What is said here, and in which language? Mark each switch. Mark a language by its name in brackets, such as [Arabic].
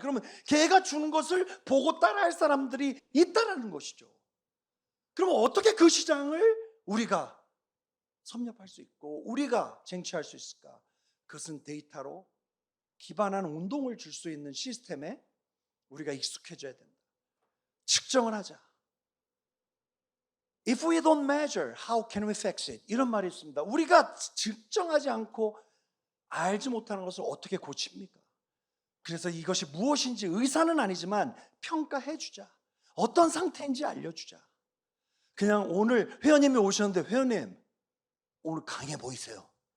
[Korean] 그러면 걔가 주는 것을 보고 따라할 사람들이 있다라는 것이죠. 그러면 어떻게 그 시장을 우리가 섭렵할 수 있고 우리가 쟁취할 수 있을까? 그것은 데이터로 기반한 운동을 줄 수 있는 시스템에 우리가 익숙해져야 된다. 측정을 하자. [English] If we don't measure, how can we fix it? [Korean] 이런 말이 있습니다. 우리가 측정하지 않고 알지 못하는 것을 어떻게 고칩니까? 그래서 이것이 무엇인지 의사는 아니지만 평가해 주자. 어떤 상태인지 알려주자. 그냥 오늘 회원님이 오셨는데 회원님 오늘 강해 보이세요?